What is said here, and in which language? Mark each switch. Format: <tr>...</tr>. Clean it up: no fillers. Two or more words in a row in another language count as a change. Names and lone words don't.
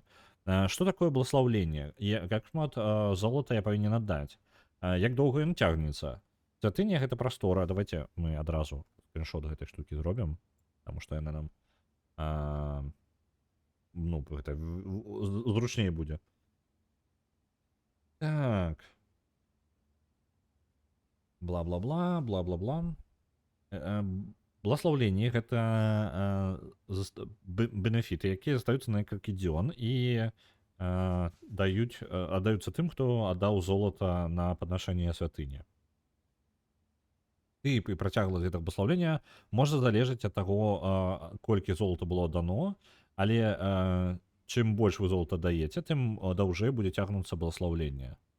<be>Што такое благословленне? Як шмат золота я павінен аддаць? Як доўга ён цягнецца? Святыня — гэта прастора.</be> <ru>Давайте мы</ru> <be>адразу скриншот гэтай штукі зробім, таму што яна нам гэта зручней будзе. Так. Бла-бла-бла, бла-бла-бла. Благословленне — гэта бенефіты, якія застаюцца на некалькі дзён і аддаюцца тым, хто аддаў золата на паднашэнне святыні. Тып і працягласць гэтага благословення можа залежаць ад таго, колькі золата было дано, Але чым больш вы золата даеце, тым даўжэй будзе цягнуцца благословление.</be>